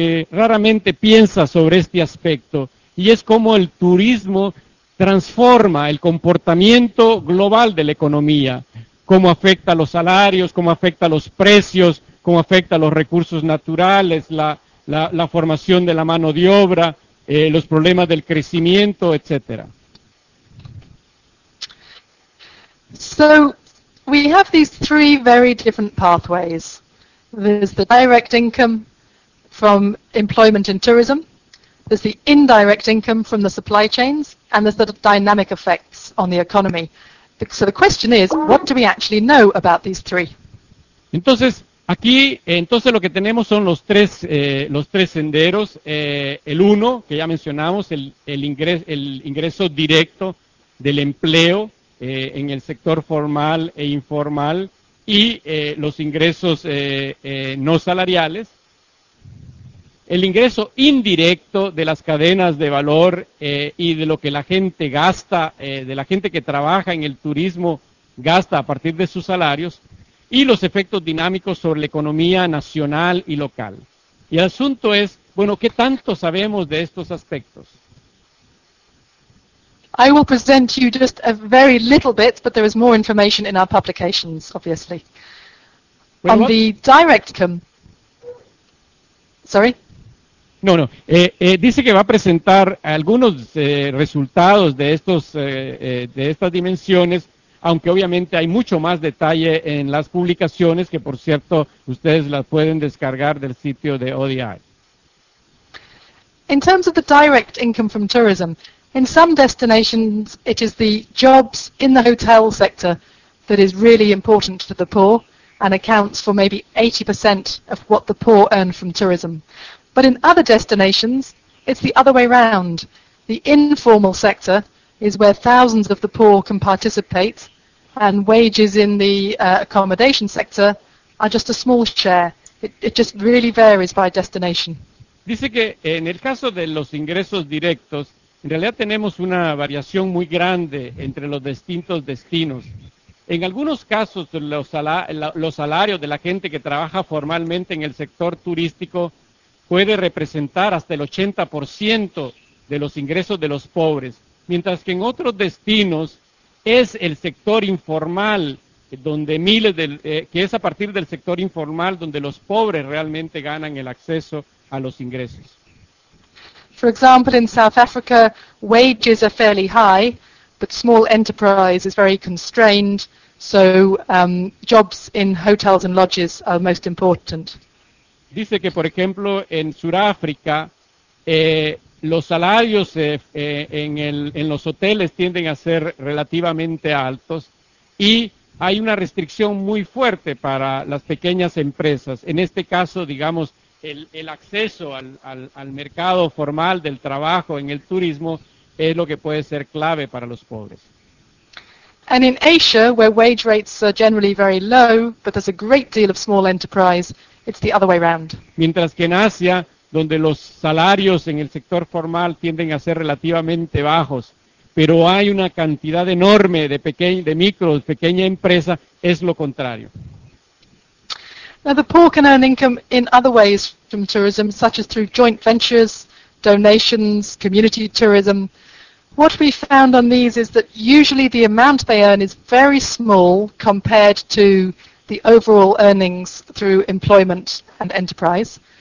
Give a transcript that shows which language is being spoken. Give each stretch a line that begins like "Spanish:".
Spanish: raramente piensa sobre este aspecto, y es cómo el turismo transforma el comportamiento global de la economía, cómo afecta los salarios, cómo afecta los precios, cómo afecta los recursos naturales, la formación de la mano de obra, los problemas del crecimiento, etcétera.
English: So we have these three very different pathways. There's the direct income from employment and tourism, there's the indirect income from the supply chains, and there's the dynamic effects on the economy. So the question is, what do we actually know about these three?
Spanish: Entonces, aquí, entonces lo que tenemos son los tres senderos. El uno, que ya mencionamos, el ingreso directo del empleo en el sector formal e informal, y los ingresos no salariales. El ingreso indirecto de las cadenas de valor y de lo que la gente gasta, de la gente que trabaja en el turismo gasta a partir de sus salarios, y los efectos dinámicos sobre la economía nacional y local. Y el asunto es, bueno, ¿qué tanto sabemos de estos aspectos?
English: I will present you just a very little bit, but there is more information in our publications, obviously.
Spanish: Bueno,
English: on the direct income. Sorry?
Spanish: No, no. Dice que va a presentar algunos resultados de estos de estas dimensiones, aunque obviamente hay mucho más detalle en las publicaciones, que por cierto ustedes las pueden descargar del sitio de ODI.
English: In terms of the direct income from tourism, in some destinations it is the jobs in the hotel sector that is really important to the poor and accounts for maybe 80% of what the poor earn from tourism. But in other destinations, it's the other way around. The informal sector is where thousands of the poor can participate, and wages in the accommodation sector are just a small share. It just really varies by destination.
Spanish: Dice que en el caso de los ingresos directos, en realidad tenemos una variación muy grande entre los distintos destinos. En algunos casos, los salarios de la gente que trabaja formalmente en el sector turístico puede representar hasta el 80% de los ingresos de los pobres, mientras que en otros destinos es el sector informal donde es a partir del sector informal donde los pobres realmente ganan el acceso a los ingresos.
English: For example, in South Africa, wages are fairly high, but small enterprise is very constrained, so jobs in hotels and lodges are most important.
Spanish: Dice que, por ejemplo, en Sudáfrica, los salarios en los hoteles tienden a ser relativamente altos, y hay una restricción muy fuerte para las pequeñas empresas. En este caso, digamos, el acceso al mercado formal del trabajo en el turismo es lo que puede ser clave para los pobres.
English: And in Asia, where wage rates are generally very low, but there's a great deal of small enterprise, it's the other way around.
Spanish: Mientras que en Asia, donde los salarios en el sector formal tienden a ser relativamente bajos, pero hay una cantidad enorme de pequeña empresa, es lo contrario.
English: Now the poor can earn income in other ways from tourism, such as through joint ventures, donations, community tourism. What we found on these is that usually the amount they earn is very small compared to the overall earnings through employment and enterprise.